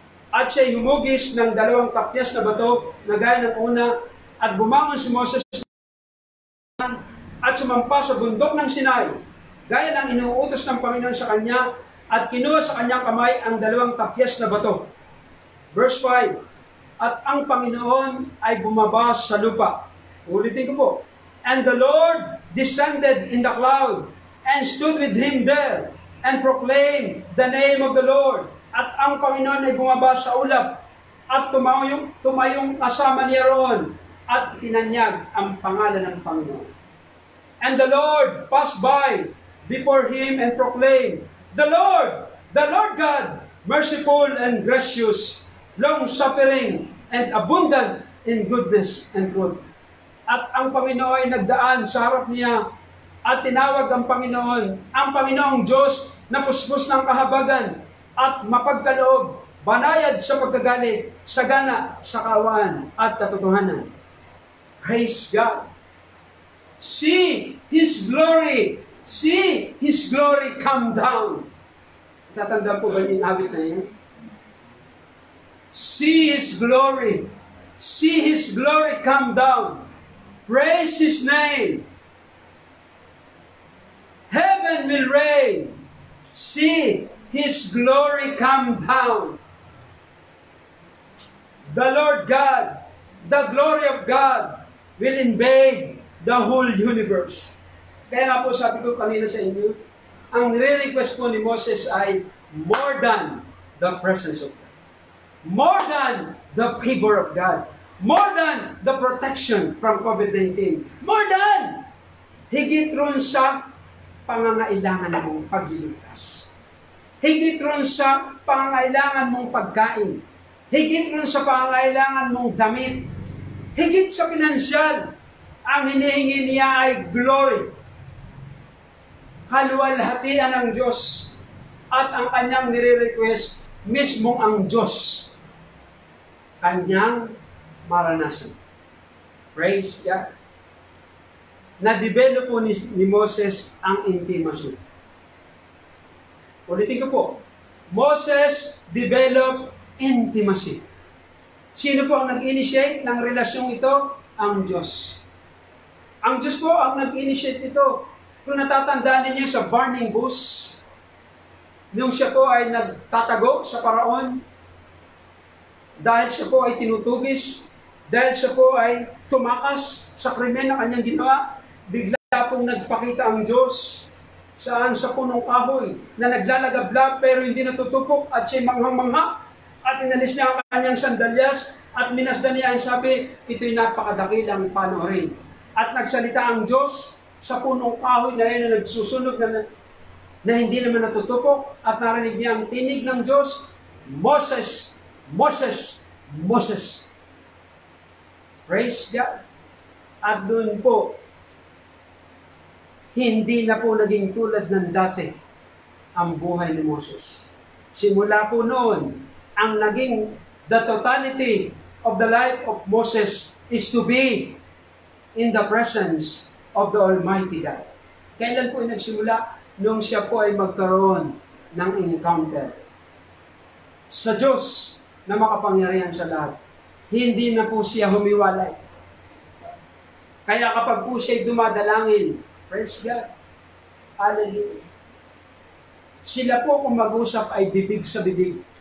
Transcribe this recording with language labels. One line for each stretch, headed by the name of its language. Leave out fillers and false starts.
Filipino: At siya'y humugis ng 2 tapyas na bato na gaya ng una at bumangon si Moses at sumampa sa bundok ng Sinai gaya ng inuutos ng Panginoon sa kanya at kinuha sa kanyang kamay ang 2 tapyas na bato.
English: Verse 5,
Filipino: at ang Panginoon ay bumaba sa lupa. Ulitin ko po.
English: And the Lord descended in the cloud and stood with him there and proclaimed the name of the Lord.
Filipino: At ang Panginoon ay bumaba sa ulap at tumayong kasama niya roon at itinanyag ang pangalan ng Panginoon.
English: And the Lord passed by before him and proclaimed, the Lord God, merciful and gracious, long-suffering and abundant in goodness and truth.
Filipino: At ang Panginoon ay nagdaan sa harap niya at tinawag ang Panginoong Diyos na puspos ng kahabagan at mapagkaloob, banayad sa pagkagalit, sagana sa kaawaan at katotohanan.
English: Praise God. See His glory. See His glory come down.
Filipino: Tatandaan po ba yung awit na yun?
English: See His glory. See His glory come down. Praise His name. Heaven will reign. See His glory come down. The Lord God, the glory of God, will invade the whole universe.
Filipino: Kaya nga po sabi ko kanina sa inyo, ang nire-request po ni Moses ay
English: more than the presence of God. More than the favor of God. More than the protection from COVID-19. More than
Filipino: higit ron sa pangangailangan mong pagliligtas. Higit ron sa pangangailangan mong pagkain. Higit ron sa pangangailangan mong damit. Higit sa pinansyal, ang hinihingi niya ay glory. Kaluwalhatian ng Diyos at ang kanyang nire-request mismong ang Diyos. Kanyang maranasan.
English: Praise God.
Filipino: Na-develop po ni Moses ang intimacy. Ulitin ko po.
English: Moses developed intimacy.
Filipino: Sino po ang nag-initiate ng relasyong ito? Ang Diyos. Ang Diyos po ang nag-initiate ito. Kung natatandaan ninyo sa burning bush, nung siya po ay nagtatago sa Paraon, dahil siya po ay tinutugis, dahil siya po ay tumakas sa krimen na kanyang ginawa, bigla pong nagpakita ang Diyos saan sa punong kahoy na naglalagablab pero hindi natutupok at siya manghang-mangha at inalis niya ang kanyang sandalyas at minasdan niya ang sabi, ito'y napakadakilang panoorin. At nagsalita ang Diyos sa punong kahoy na yun na nagsusunog na hindi naman natutupok at narinig niya ang tinig ng Diyos, Moses, Moses, Moses.
English: Praise God.
Filipino: At doon po, hindi na po naging tulad ng dati ang buhay ni Moses. Simula po noon, ang naging
English: the totality of the life of Moses is to be in the presence of the Almighty God.
Filipino: Kailan po nagsimula? Nung siya po ay magkaroon ng encounter sa Diyos na makapangyarihan sa lahat. Hindi na po siya humiwalay. Kaya kapag po siya dumadalangin,
English: praise God, hallelujah,
Filipino: sila po kung mag-usap ay bibig sa bibig.